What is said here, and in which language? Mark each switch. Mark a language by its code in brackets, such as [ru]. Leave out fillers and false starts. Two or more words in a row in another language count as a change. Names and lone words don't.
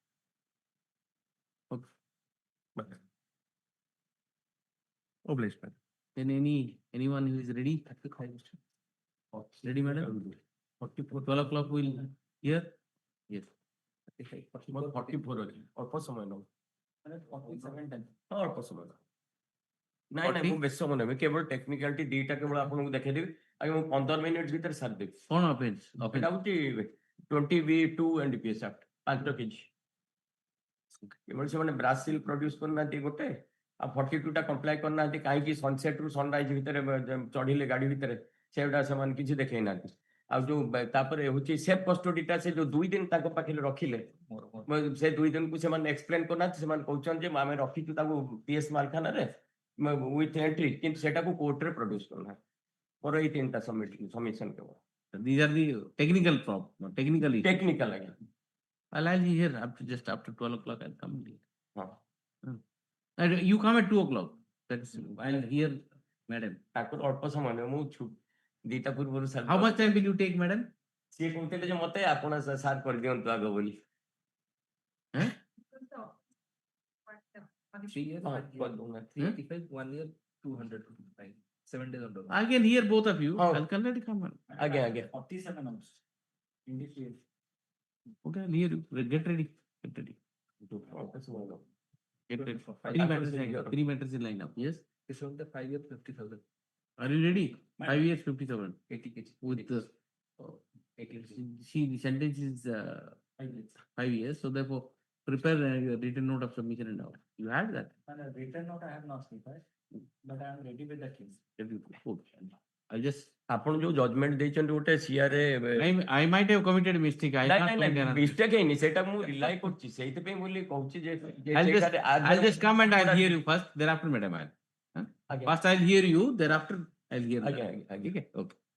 [en] Okay. Obliged, man. Then anyone who is ready? Ready, madam? 12 o'clock will here? Yes. 44 only. [or] ଅଳ୍ପ ସମୟ ନବ [en] 47 time. [or] ଅଳ୍ପ ସମୟ ନାଇଁ ନାଇଁ ମୁଁ 40? ବେଶୀ ସମୟ ନେବି କେବଳ ଟେକ୍ନିକାଲିଟି ଦିଟା କେବଳ ଆପଣଙ୍କୁ ଦେଖେଇଦେବି ଆଜ୍ଞା ମୁଁ 15 ମିନିଟ୍ ଭିତରେ ସାରିଦେବି କଣ offense? ଏଇଟା [en] Offense. [or] ହଉଛି 20B2 NDPS Act 5 କେଜି କେବଳ ସେମାନେ [en] brass seal produce [or] କରିନାହାନ୍ତି ଗୋଟେ ଆଉ 42ଟା କମ୍ପ୍ଲାଏ କରିନାହାନ୍ତି କାହିଁକି ସନସେଟ୍ ରୁ ସନରାଇଜ୍ ଭିତରେ ଚଢିଲେ ଗାଡି ଭିତରେ ସେଗୁଡା ସେମାନେ କିଛି ଦେଖେଇ ନାହାନ୍ତି ଆଉ ଯୋଉ ତାପରେ ହଉଛି [en] safe custody [or] ସେ ଯୋଉ 2 ଦିନ ତାଙ୍କ ପାଖରେ ରଖିଲେ ସେ 2 ଦିନକୁ ସେମାନେ ଏକ୍ସପ୍ଲେନ କରିନାହାନ୍ତି ସେମାନେ କହୁଛନ୍ତି ଯେ ଆମେ ରଖିଛୁ ତାକୁ PS ମାଲଖାନାରେ [en] with entry [or] କିନ୍ତୁ ସେଟାକୁ କୋର୍ଟରେ ପ୍ରଡ୍ୟୁସ୍ କରୁନାହାନ୍ତି ମୋର ଏଇ ତିନିଟା ସମିଶନ କେବଳ [en] These are the technical problem, technical issue. [or] ଟେକ୍ନିକାଲ ଆଜ୍ଞା [en] I'll be here up to just after 12 o'clock. I'll come here. [or] ହଁ [en] And you come at 2 o'clock. That's I'll hear, madam. [or] ତାଙ୍କର ଅଳ୍ପ ସମୟ ନେବ ମୁଁ ଦିଟା ପୂର୍ବରୁ ସାର୍ [en] How much time will you take, madam? [or] ସିଏ କହୁଥିଲେ ଯେ ମତେ ଆପଣ ସାର୍ କରିଦିଅନ୍ତୁ ଆଗ ବୋଲି Huh? [en] 3 years, [or] ହଁ [en] 1 year. [or] କରିଦଉନାହାନ୍ତି [en] 385, 1 year, 200. 7 days on the I can hear both of you. Oh. I'll come on. [or] ଆଜ୍ଞା ଆଜ୍ଞା [en] 47 hours. NDPS. Okay, I'll hear you. Get ready. Get ready. [or] ଅଳ୍ପ ସମୟ ନେବ। [en] Get ready. For I- 3 I matters, consider- 3 matters in line up. Yes. This one the 5 year 50,000. Are you ready? 5 years, 57. 80 kg. With the, 80 kg. see, the sentence is 5 years. So therefore, prepare your written note of submission and all. You had that. Written note I have not prepared, but I am ready with the case. Okay. I'll just. [or] ଆପଣ ଯୋଉ ଜଜମେଣ୍ଟ ଦେଇଛନ୍ତି ଗୋଟେ ସିଆରେ [en] I might have committed a mistake. I [or] ନାଇଁ [en] can't [or] ନାଇଁ [en] find [or] ନାଇଁ [en] an answer. [or] ମିଷ୍ଟେକ୍ ହେଇନି ସେଇଟା ମୁଁ ରିଲାଇ କରୁଛି ସେଇଥିପାଇଁ ବୋଲି କହୁଛି ଯେ [en] I'll just come and I'll hear you first. Thereafter, madam, I'll. Huh? [or] ଆଜ୍ଞା [en] First, I'll hear you. Thereafter, I'll hear. [or] ଆଜ୍ଞା [en] madam. [or] ଆଜ୍ଞା [en] Okay. Okay.